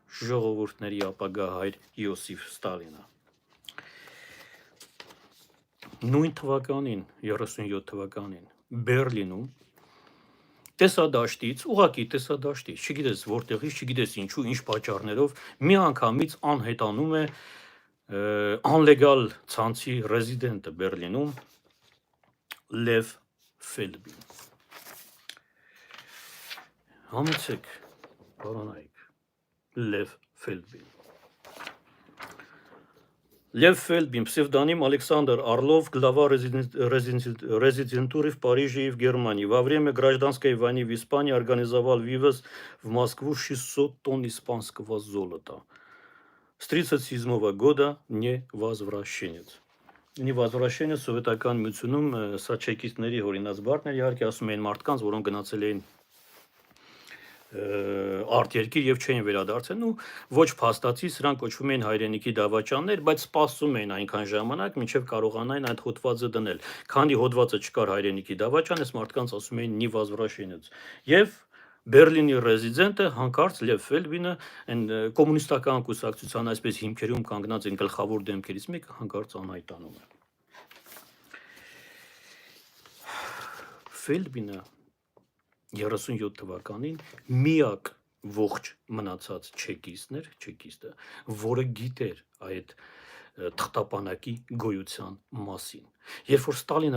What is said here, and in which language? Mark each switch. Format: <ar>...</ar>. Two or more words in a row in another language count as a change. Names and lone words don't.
<hy>ժողովուրդների ապագա հայր Իոսիֆ Ստալինը։ նույն թվականին 37 թվականին Բերլինում տեսադաշտից, ուղղակի տեսադաշտից, չգիտես որտեղից, չգիտես ինչու, ինչ պատճառներով միանգամից անհետանում է անլեգալ ցանցի ռեզիդենտը Բերլինում Լև Ֆելդբին։ Համեցեք, պարոնայք,</hy> <ru>Լև Ֆելդբին։ Лев Фельдбин, псевдоним Александр Орлов, глава резидентуры в Париже и в Германии. Во время гражданской войны в Испании организовал вывоз в Москву 600 тонн испанского золота. С 1937 года не возвращенец. Не возвращенец</ru> <hy>սովետական միությունում սա չեկիստների հորինած բառներ իհարկե ասում էին մարդկանց, որոնք գնացել էին արտերկիր եւ չէին վերադարձել, ու ոչ փաստացի սրանք կոչվում էին հայրենիքի դավաճաններ, բայց սպասում էին այնքան ժամանակ, մինչեւ կարողանային այդ հոդվածը դնել։ Քանի հոդվածը չկար հայրենիքի դավաճան, այս մարդկանց ասում էին</hy> <ru>«не возвращенец».</ru> <hy>Եվ Բերլինի ռեզիդենտը հանկարծ Լև Ֆելդբինը այն կոմունիստական կուսակցության այսպես հիմքերում կանգնած են գլխավոր դեմքերից մեկը հանկարծ անհայտանում է։ Ֆելդբինը 37 թվականին միակ ողջ մնացած չեկիստը, որը գիտեր այդ թղթապանակի գոյության մասին։ Երբ որ Ստալինը</hy>